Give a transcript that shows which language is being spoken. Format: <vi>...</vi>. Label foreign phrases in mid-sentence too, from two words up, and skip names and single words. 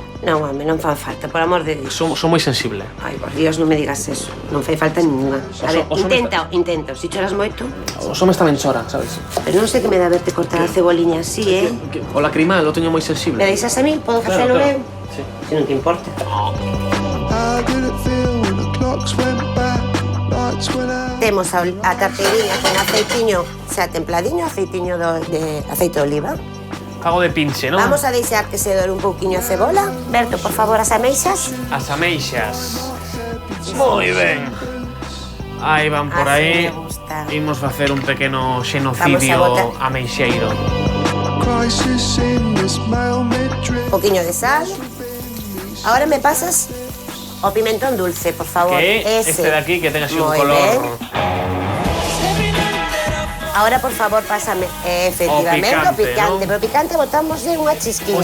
<gl>Non, home, non fan falta, por amor de Dios. Son moi sensible. Ai, por Dios, non me digas eso. Non fai falta ninguna. A ver, Oso intenta. Si choras moito, O some tamén chora, sabes? pero non sei que me dá verte cortar a ceboliña así, O lacrimal lo teño moi sensible. Me deixas a mí? Podo facelo eu? Sí. Se non te importa.</gl> <en>How did it feel when the clocks went back? Nights when I</en> <gl>Temos a tarteiriña con aceitiño, xa templadiño, aceitiño de aceite de oliva. Fago de pinche, non? Vamos a deixar que se dore un pouquiño a cebola. Berto, por favor, as ameixas. As ameixas. Moi ben. Aí van por Así aí.</gl> <es>me gusta.</es> <gl>Imos facer un pequeno Vamos xenocidio a botar. ameixeiro.</gl> <en>Crisis in this male midriff.</en> <gl>Un pouquiño de sal. Ahora me pasas o pimentón dulce, por favor. Que Ese. este de aquí que ten así un Moi color... ben. Ahora, por favor, pásame efectivamente O o picante, picante. ¿no? Pero picante botamos de unha chisquiña.</gl>